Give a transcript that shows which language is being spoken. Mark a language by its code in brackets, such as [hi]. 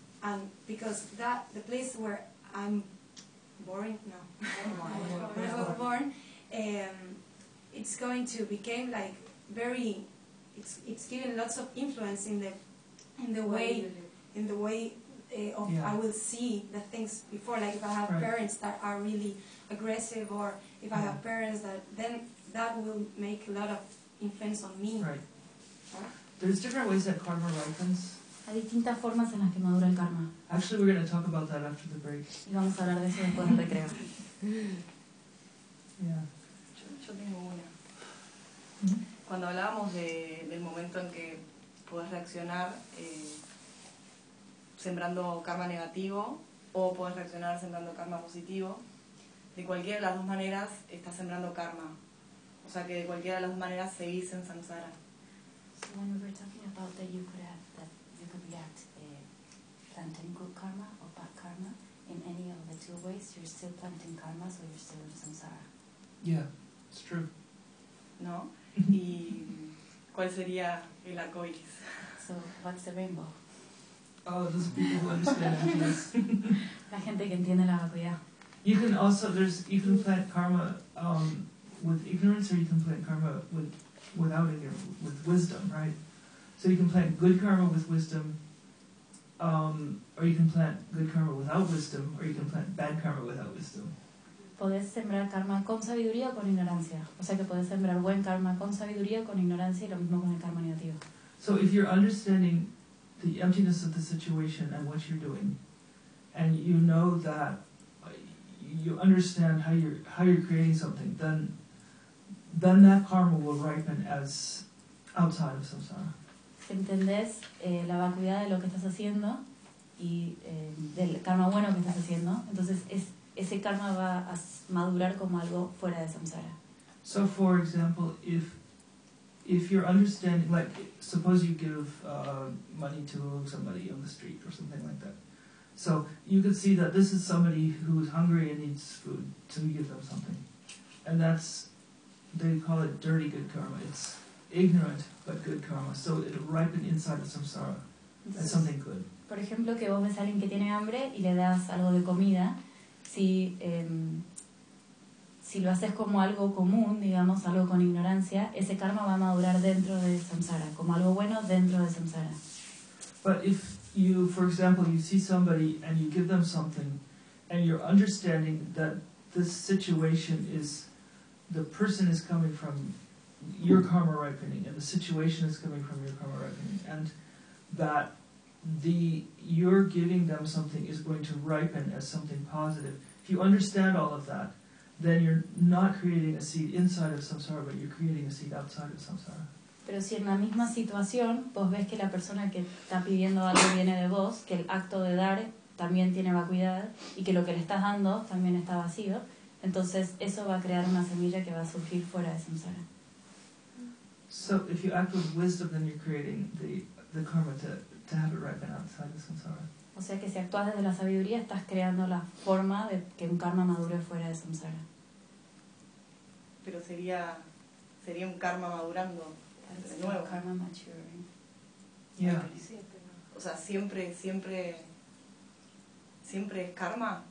[en] And because that the place where I'm born, no, when I was born, it's going to become like very, it's giving lots of influence in the way I will see the things before. Like if I have parents that are really aggressive, or if I have parents that, then that will make a lot of influence on me. Right. There's different ways that karma ripens. [es] Hay distintas formas en las que madura el karma. [en] Actually, we're going to talk about that after the break. [es] Y vamos a hablar de eso después del recreo. [en] Yeah. [es] Yo tengo una. Cuando hablábamos del momento en que puedes reaccionar sembrando karma negativo o puedes reaccionar sembrando karma positivo, de cualquiera de las dos maneras estás sembrando karma. O sea que de cualquiera de las dos maneras seguís en samsara. [en] So when we were talking about that you could have that. You could react planting good karma or bad karma in any of the two ways. You're still planting karma, so you're still in samsara. Yeah, it's true. [es] No? ¿Y cuál sería el arco iris? [en] So, what's the rainbow? Oh, those people who understand happiness. [es] La gente que entiende la vacuidad. [en] You can also, you can plant karma with ignorance, or you can plant karma without ignorance, with wisdom, right? So you can plant good karma with wisdom, or you can plant good karma without wisdom, or you can plant bad karma without wisdom. [es] Puedes sembrar karma con sabiduría o con ignorancia. O sea que puedes sembrar buen karma con sabiduría o con ignorancia, y lo mismo con el karma negativo. [en] So if you're understanding the emptiness of the situation and what you're doing, and you know that you understand how you're creating something, then that karma will ripen as outside of samsara. [es] Entendés la vacuidad de lo que estás haciendo y del karma bueno que estás haciendo, entonces ese karma va a madurar como algo fuera de samsara. [en] So for example, if you're understanding, like suppose you give money to somebody on the street or something like that, so you could see that this is somebody who is hungry and needs food, so you give them something, and that's, they call it dirty good karma. It's ignorant but good karma, so it ripened inside of samsara as something good. [es] Por ejemplo, que vos ves a alguien que tiene hambre y le das algo de comida, si lo haces como algo común, digamos, algo con ignorancia, ese karma va a madurar dentro de samsara, como algo bueno dentro de samsara. [en] But if you, for example, you see somebody and you give them something, and you're understanding that this situation is, the person is coming from your karma ripening, and the situation is coming from your karma ripening, and that you're giving them something is going to ripen as something positive. If you understand all of that, then you're not creating a seed inside of samsara, but you're creating a seed outside of samsara. [es] Pero si en la misma situación vos ves que la persona que está pidiendo algo viene de vos, que el acto de dar también tiene vacuidad y que lo que le estás dando también está vacío, entonces eso va a crear una semilla que va a surgir fuera de samsara. [en] So if you act with wisdom, then you're creating the karma to have it ripen outside of samsara. [es] O sea que si actúas desde la sabiduría, estás creando la forma de que un karma madure fuera de samsara. Pero sería un karma madurando de nuevo. [en] Karma maturing. Yeah. [es] O sea, siempre es karma.